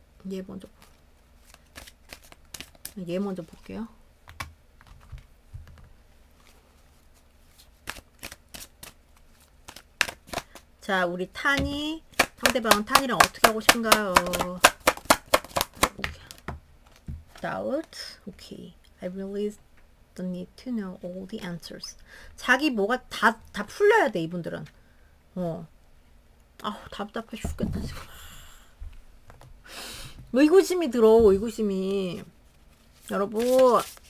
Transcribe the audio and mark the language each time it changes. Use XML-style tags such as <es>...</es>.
<ko>얘 먼저 볼게요. 자, 우리 탄이 상대방은 탄이랑 어떻게 하고 싶은가요?</ko> <en>Doubt. 오케이. I really don't need to know all the answers.</en> <ko>자기 뭐가 다 풀려야 돼, 이분들은. 아우, 답답해 죽겠다, 지금. 의구심이 들어, 의구심이. 여러분.</ko>